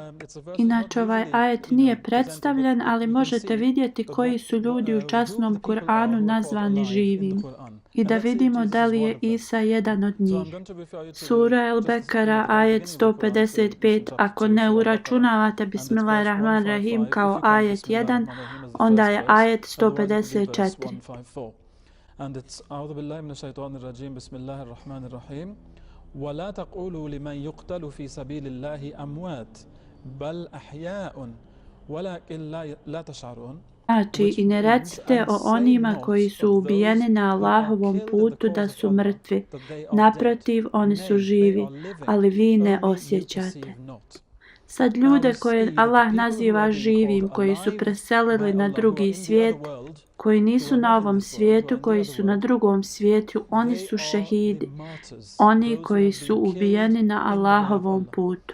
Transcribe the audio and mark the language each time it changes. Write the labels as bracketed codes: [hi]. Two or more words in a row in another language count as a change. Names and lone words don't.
[bs] Inače ovaj ajet nije predstavljen, ali možete vidjeti koji su ljudi u časnom Kur'anu nazvani živim. I da vidimo da li je Isa jedan od njih. Sura El-Bekara, ajet 155, ako ne uračunavate Bismillahirrahmanirrahim kao ajet 1, onda je ajet 154. [en] And it's [ar] أعوذ بالله من الشيطان الرجيم بسم الله الرحمن الرحيم ولا تقولوا لمن يقتل في سبيل الله أموات بل أحياء ولكن لا تشعرون. [bs] Znači, i ne recite o onima koji su ubijeni na Allahovom putu da su mrtvi. Naprotiv, oni su živi, ali vi ne osjećate. Sad ljude koje Allah naziva živim, koji su preselili na drugi svijet, koji nisu na ovom svijetu, koji su na drugom svijetu, oni su šehidi, oni koji su ubijeni na Allahovom putu.